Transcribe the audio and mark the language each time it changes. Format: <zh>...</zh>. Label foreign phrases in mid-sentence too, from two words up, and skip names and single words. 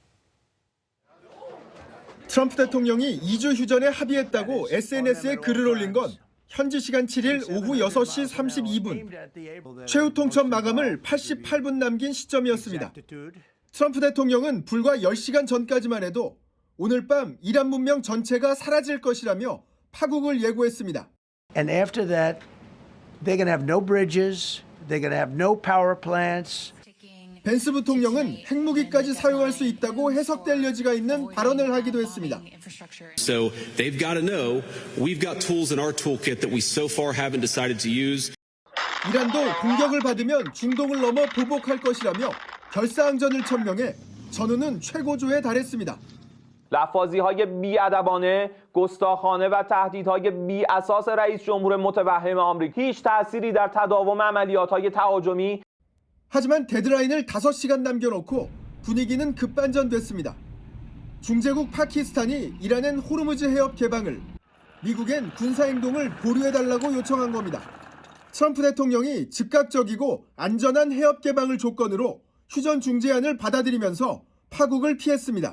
<ko>트럼프 대통령이 2주 휴전에 합의했다고 SNS에 글을 올린 건 현지 시간 7일 오후 6시 32분. 최후 통첩 마감을 88분 남긴 시점이었습니다. 트럼프 대통령은 불과 10시간 전까지만 해도 오늘 밤 이란 문명 전체가 사라질 것이라며 파국을 예고했습니다.</ko> <en>And after that, they're going to have no bridges, they're going to have no power plants.</en> <ko>벤스 부통령은 핵무기까지 사용할 수 있다고 해석될 여지가 있는 발언을 하기도 했습니다.</ko> <en>So they've got to know we've got tools in our toolkit that we so far haven't decided to use.</en> <ko>이란도 공격을 받으면 중동을 넘어 보복할 것이라며 결사항전을 천명해 전후는 최고조에 달했습니다.</ko> <fa>لفاظی‌های بی‌ادبانه، گستاخانه و تهدیدهای بی‌اساس رئیس جمهور متوهم آمریکا هیچ تأثیری در تداوم عملیات‌های تهاجمی.</fa> <ko>하지만 데드라인을 5시간 남겨놓고 분위기는 급반전됐습니다. 중재국 파키스탄이 이란엔 호르무즈 해협 개방을, 미국엔 군사행동을 보류해달라고 요청한 겁니다. 트럼프 대통령이 즉각적이고 안전한 해협 개방을 조건으로 휴전 중재안을 받아들이면서 파국을 피했습니다.</ko>